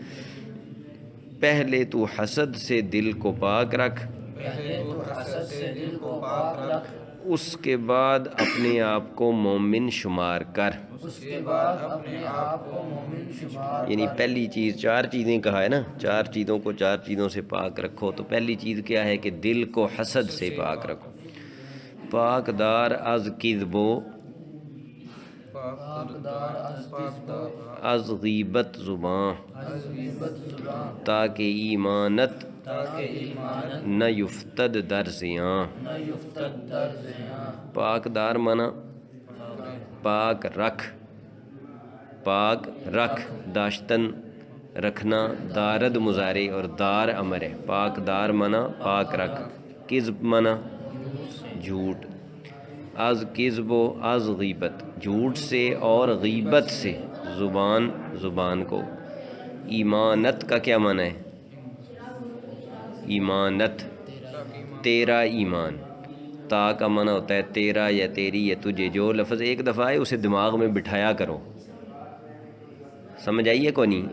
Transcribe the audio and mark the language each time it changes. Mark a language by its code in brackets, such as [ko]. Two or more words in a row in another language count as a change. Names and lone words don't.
[ur] پہلے تو حسد سے دل کو پاک رکھ، اس کے بعد اپنے آپ کو مومن شمار کر. یعنی پہلی چیز، چار چیزیں کہا ہے نا، چار چیزوں کو چار چیزوں سے پاک رکھو. تو پہلی چیز کیا ہے کہ دل کو حسد سے پاک رکھو. [fa] پاک دار از کذب و از غیبت زباں، تاکہ ایمانت نہ یفتد در زیاں. پاک دار [ur] مانا پاک رکھ، پاک رکھ. داشتن رکھنا، دارد مضارع اور دار امر ہے. [fa] پاک دار [ur] مانا پاک رکھ. کذب مانا جھوٹ. [fa] از کذب و از غیبت، [ur] جھوٹ سے اور غیبت سے. زبان زبان کو. ایمانت کا کیا معنی ہے؟ ایمانت تیرا ایمان. تا کا معنی ہوتا ہے تیرا یا تیری یا تجھے. جو لفظ ایک دفعہ ہے اسے دماغ میں بٹھایا کرو، سمجھ آئیے کو نہیں؟